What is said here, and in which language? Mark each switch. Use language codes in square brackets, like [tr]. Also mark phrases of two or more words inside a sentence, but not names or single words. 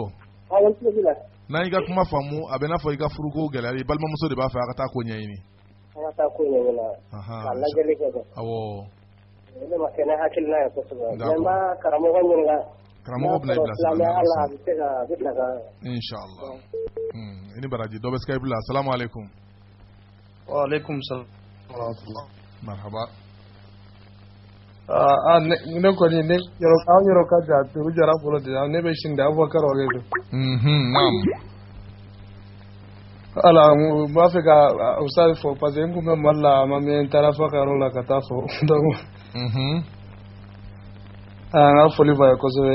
[bm] N'an y'i ka kuma faamu a bɛ n'a fɔ i ka furuko gɛlɛyara i balimamuso de b'a fɛ a ka taa ko ɲɛɲini. An ka taa ko ɲɛɲini ka lajɛli kɛ dɛ. Awɔ. Ne ma kɛ ne hakilina ye kosɛbɛ. Mais n b'a karamɔgɔ ɲininka. Karamɔgɔ bɛna i bilasira. Silamɛya la a bɛ se ka. [ar] إن شاء الله. [bm] I ni baraji dɔ bɛ Skype la. [ar] السلام عليكم. وعليكم السلام. [bm] Marhaba. Ne kɔni ne yɔrɔ ka jan turu jara fɔlɔ de ne bɛ sini de Abubakar o de don. Naam. Ala n b'a fɛ ka Ustaz fɔ [fr] parce que [bm] n kun bɛ Mali la a ma mɛn n taara fa ka yɔrɔ la ka taa fɔ donc an ka foli b'a ye kosɛbɛ.